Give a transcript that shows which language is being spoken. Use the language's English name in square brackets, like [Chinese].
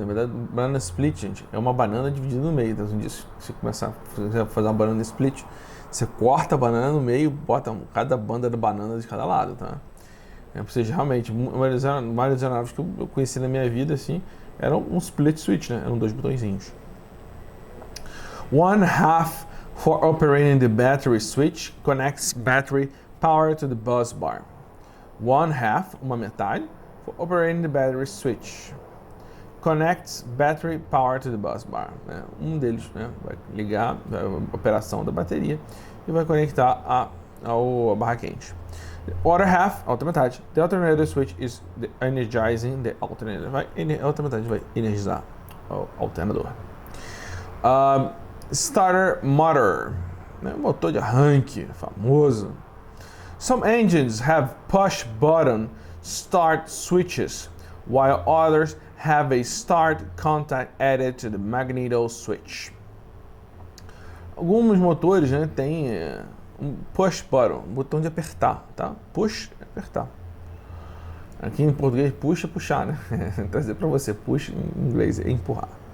[Portuguese] Na verdade, banana split, gente, é uma banana dividida no meio. Então, se você começar a fazer uma banana split, você corta a banana no meio, bota cada banda de banana de cada lado, tá? Ou seja, realmente, várias aeronaves que eu conheci na minha vida, assim, eram um split switch, né? Eram dois botõezinhos. [English] 1/2 for operating the battery switch connects battery power to the bus bar. 1/2, [Portuguese] uma metade, [English] for operating the battery switch connects battery power to the bus bar. [Portuguese] Um deles, né, vai ligar a operação da bateria e vai conectar ao barra quente. [English] Other half, [Portuguese] a outra metade, [English] the alternator switch is energizing the alternator. [Portuguese] A outra metade vai energizar o alternador. Starter motor, né, motor de arranque, famoso. [English] Some engines have push button start switches, while others have a start contact added to the magneto switch. [Portuguese] Alguns motores, né, têm um push button, um botão de apertar, tá? Push é apertar. Aqui em português, push é puxar, né? Trazer para você, push em inglês é empurrar.